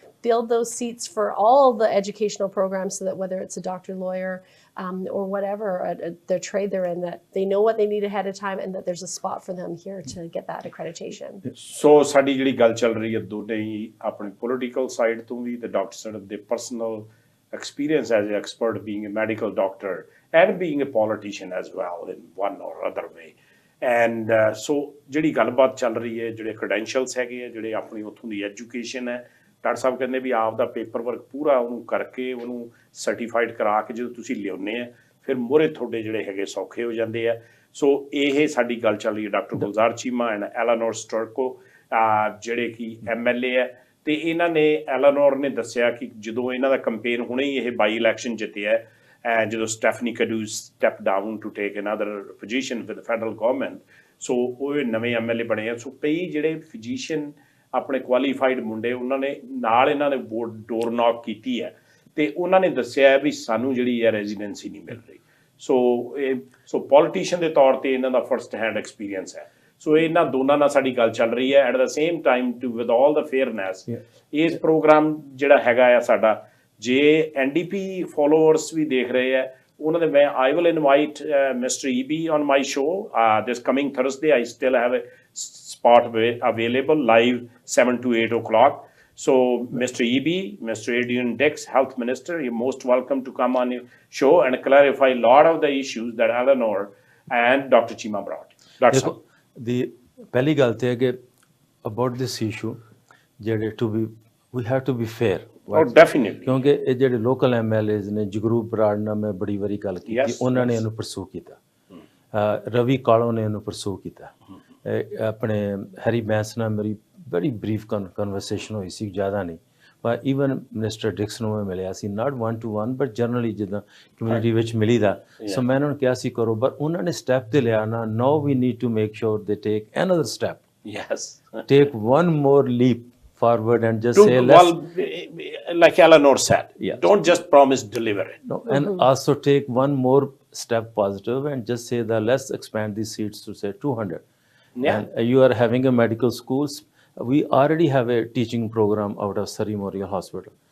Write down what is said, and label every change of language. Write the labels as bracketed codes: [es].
[en] Build those seats for all the educational programs so that whether it's a doctor, lawyer, or whatever, their trade they're in, that they know what they need ahead of time and that there's a spot for them here to get that accreditation. [pa] So ਸਾਡੀ ਜਿਹੜੀ ਗੱਲ ਚੱਲ ਰਹੀ ਹੈ ਦੋਨੇ ਹੀ ਆਪਣੀ political side ਤੋਂ ਵੀ ਤੇ ਡਾਕਟਰ ਸਾਈਡ ਦੇ personal [en] experience as an expert being a medical doctor and being a politician as well in one or other way. [pa] And so ਜਿਹੜੀ ਗੱਲਬਾਤ ਚੱਲ ਰਹੀ ਹੈ ਜਿਹੜੇ credentials ਹੈਗੇ ਆ ਜਿਹੜੇ ਆਪਣੀ ਉੱਥੋਂ ਦੀ ਐਜੂਕੇਸ਼ਨ ਹੈ ਡਾਕਟਰ ਸਾਹਿਬ ਕਹਿੰਦੇ ਵੀ ਆਪ ਦਾ ਪੇਪਰ ਵਰਕ ਪੂਰਾ ਉਹਨੂੰ ਕਰਕੇ ਉਹਨੂੰ ਸਰਟੀਫਾਈਡ ਕਰਾ ਕੇ ਜਦੋਂ ਤੁਸੀਂ ਲਿਆਉਂਦੇ ਆ ਫਿਰ ਮੋਹਰੇ ਤੁਹਾਡੇ ਜਿਹੜੇ ਹੈਗੇ ਸੌਖੇ ਹੋ ਜਾਂਦੇ ਆ। ਸੋ ਇਹ ਸਾਡੀ ਗੱਲ ਚੱਲ ਰਹੀ ਹੈ ਡਾਕਟਰ ਗੁਲਜ਼ਾਰ ਚੀਮਾ ਐਂਡ ਐਲਾਨੋਰ ਸਟਰਕੋ ਜਿਹੜੇ ਕਿ MLA ਹੈ ਤੇ ਇਹਨਾਂ ਨੇ ਐਲਾਨੋਰ ਨੇ ਦੱਸਿਆ ਕਿ ਜਦੋਂ ਇਹਨਾਂ ਦਾ ਕੰਪੇਨ ਹੁਣੇ ਹੀ ਇਹ ਬਾਈ ਇਲੈਕਸ਼ਨ ਜਿੱਤਿਆ ਜਦੋਂ Stephanie ਕਡੂ [en] step down to take another position with federal government [pa] ਸੋ ਉਹ ਨਵੇਂ MLA ਬਣੇ ਆ। ਸੋ ਕਈ ਜਿਹੜੇ ਫਿਜ਼ੀਸ਼ੀਅਨ ਆਪਣੇ ਕੁਆਲੀਫਾਈਡ ਮੁੰਡੇ ਉਹਨਾਂ ਨੇ ਨਾਲ ਇਹਨਾਂ ਨੇ ਬੋਰਡ ਡੋਰ ਨੌਕ ਕੀਤੀ ਹੈ ਤੇ ਉਹਨਾਂ ਨੇ ਦੱਸਿਆ ਵੀ ਸਾਨੂੰ ਜਿਹੜੀ ਹੈ ਰੈਜ਼ੀਡੈਂਸੀ ਨਹੀਂ ਮਿਲ ਰਹੀ। ਸੋ ਪੋਲੀਟੀਸ਼ੀਅਨ ਦੇ ਤੌਰ ਤੇ ਇਹਨਾਂ ਦਾ ਫਰਸਟ ਹੈਂਡ ਐਕਸਪੀਰੀਅੰਸ ਹੈ। ਸੋ ਇਹਨਾਂ ਦੋਨਾਂ ਨਾਲ ਸਾਡੀ ਗੱਲ ਚੱਲ ਰਹੀ ਹੈ [en] at the same time too with all the fairness [pa] ਇਸ ਪ੍ਰੋਗਰਾਮ ਜਿਹੜਾ ਹੈਗਾ ਆ ਸਾਡਾ ਜੇ NDP ਫੋਲੋਅਰਸ ਵੀ ਦੇਖ ਰਹੇ ਆ [en] one of the I will invite Mr. EB on my show this coming Thursday. I still have a spot available live 7 to 8 o'clock. So Mr. EB, Mr. Adrian Dix, Health Minister, you're most welcome to come on your show and clarify a lot of the issues that Elenore and Dr. Cheema brought. That's all. The [pa] ਪਹਿਲੀ ਗੱਲ ਤੇ ਹੈ ਕਿ [en] about this issue ਜਿਹੜੇ we have to be fair. Oh, definitely. [pa] ਕਿਉਂਕਿ ਇਹ ਜਿਹੜੇ local MLAs ਨੇ ਜਗਰੂਪ ਬਰਾੜ ਨਾਲ ਮੈਂ ਬੜੀ ਵਾਰੀ ਗੱਲ ਕੀਤੀ ਉਹਨਾਂ ਨੇ ਇਹਨੂੰ ਪਰਸੂ ਕੀਤਾ ਰਵੀ ਕਾਲੋ ਨੇ ਇਹਨੂੰ ਪਰਸੂ ਕੀਤਾ ਆਪਣੇ ਹੈਰੀ ਬੈਂਸ ਨਾਲ ਮੇਰੀ ਬੜੀ ਬਰੀਫ ਕਨਵਰਸੇਸ਼ਨ ਹੋਈ ਸੀ ਜ਼ਿਆਦਾ ਨਹੀਂ ਪਰ ਈਵਨ ਮਿਨਿਸਟਰ ਡਿਕਸ ਨੂੰ ਮੈਂ ਮਿਲਿਆ ਸੀ [en] not 1 to 1 but generally [pa] ਜਿੱਦਾਂ ਕਮਿਊਨਿਟੀ ਵਿੱਚ ਮਿਲੀਦਾ ਸੋ ਮੈਂ ਉਹਨਾਂ ਨੂੰ ਕਿਹਾ ਸੀ ਕਰੋ ਪਰ ਉਹਨਾਂ ਨੇ ਸਟੈਪ ਤੇ ਲਿਆ ਨਾ [en] Now we need to make sure they take another step Yes. Take one more leap forward and just say let's... Well, like Elenore said, don't just promise, deliver it. No, and also take one more step positive and just say that let's expand these seats to say 200. Yeah. And you are having a medical schools. We already have a teaching program out of Surrey Memorial Hospital.